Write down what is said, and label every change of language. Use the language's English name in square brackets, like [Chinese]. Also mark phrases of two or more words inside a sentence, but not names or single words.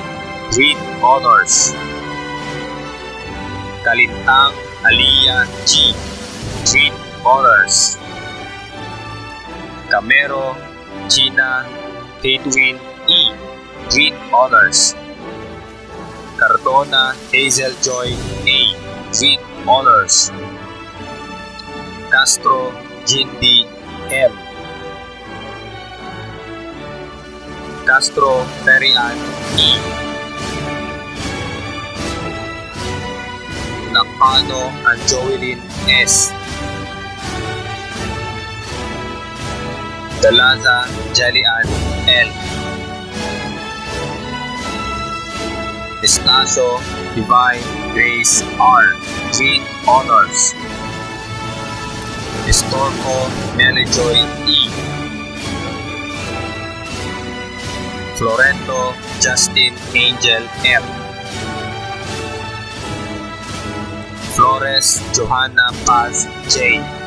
[English] with honors. Kalintang Aliyah G. with honors. Camero Gina Tatwin E. with honors. Cardona Hazel Joy A. with honors. Castro Jindy M. Castro Ferian E. Dakpano Anjoelin S. Dalaza Jalian L. Estacio Divine Grace R. with honors. Estorco Melijoy E. Florento Justin Angel M. Flores Johanna Paz J.